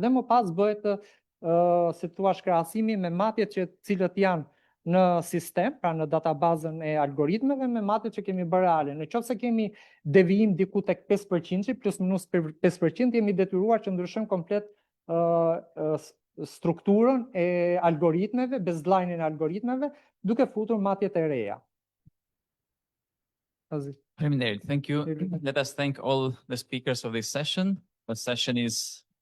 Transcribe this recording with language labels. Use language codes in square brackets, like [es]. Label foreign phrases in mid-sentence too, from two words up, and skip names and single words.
[sq] Dhe më pas bëhet si thua krahasimi me matjet që cilët janë në sistem, pra në databazën e algoritmeve me matjet që kemi bërë reale. Në qoftë se kemi devijim diku tek 5%, plus minus 5%, jemi detyruar që ndryshojmë komplet strukturën e algoritmeve, baseline-in e algoritmeve, duke futur matjet e reja. Faleminderit. [en] Thank you. Let us thank all the speakers of this session. The session is